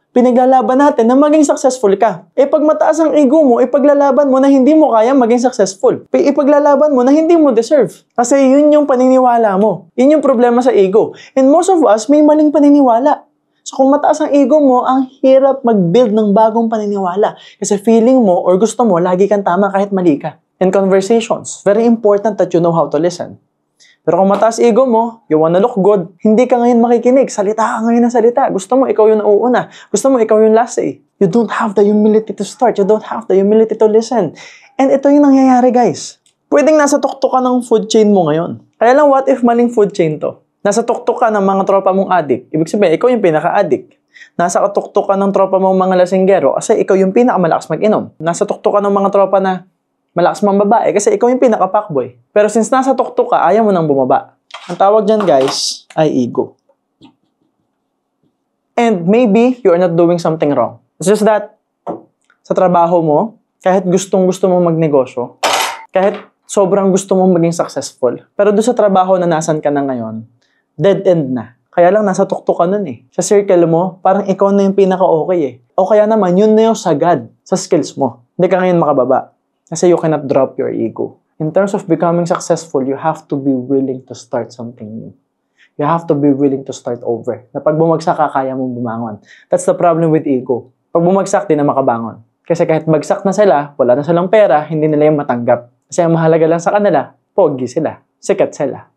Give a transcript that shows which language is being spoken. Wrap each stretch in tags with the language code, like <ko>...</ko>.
<tl>Pinaglalaban natin na maging successful ka. Pag mataas ang ego mo, ipaglalaban mo na hindi mo kaya maging successful. Ipaglalaban mo na hindi mo deserve. Kasi yun yung paniniwala mo. Yun yung problema sa ego.</tl> <en>And most of us,</en> <tl>may maling paniniwala. So kung mataas ang ego mo, ang hirap mag-build ng bagong paniniwala. Kasi feeling mo or gusto mo, lagi kang tama kahit mali ka.</tl> <en>And conversations, very important that you know how to listen.</en> <tl>Pero kung mataas ego mo,</tl> <en>you wanna look good,</en> <tl>hindi ka ngayon makikinig. Salita ka ngayon ng salita. Gusto mo, ikaw yung nauuna. Gusto mo, ikaw yung last eh.</tl> <en>You don't have the humility to start. You don't have the humility to listen.</en> <tl>And ito yung nangyayari, guys. Pwedeng nasa tuktok ka ng food chain mo ngayon. Kaya lang,</tl> <en>what if</en> <tl>maling food chain to? Nasa tuktok ka ng mga tropa mong addict. Ibig sabihin, ikaw yung pinaka-addict. Nasa tuktok ka ng tropa mong mga lasinggero kasi ikaw yung pinakamalakas mag-inom. Nasa tuktok ka ng mga tropa na malakas mang babae kasi ikaw yung pinaka-fuckboy. Pero since nasa tuktok ka, ayaw mo nang bumaba. Ang tawag dyan, guys, ay ego.</tl> <en>And maybe you are not doing something wrong. It's just that,</en> <tl>sa trabaho mo, kahit gustong-gusto mo magnegosyo, kahit sobrang gusto mong maging successful, pero doon sa trabaho na nasan ka na ngayon, dead end na. Kaya lang nasa tuktok ka nun eh. Sa circle mo, parang ikaw na yung pinaka-okay eh. O kaya naman, yun na yung sagad sa skills mo. Hindi ka ngayon makababa.</tl> <en>Kasi you cannot drop your ego. In terms of becoming successful, you have to be willing to start something new. You have to be willing to start over.</en> <tl>Na pag bumagsak ka, kaya mong bumangon.</tl> <en>That's the problem with ego.</en> <tl>Pag bumagsak, di na makabangon. Kasi kahit bagsak na sila, wala na silang pera, hindi nila yung matanggap. Kasi ang mahalaga lang sa kanila, pogi sila, sikat sila.</tl>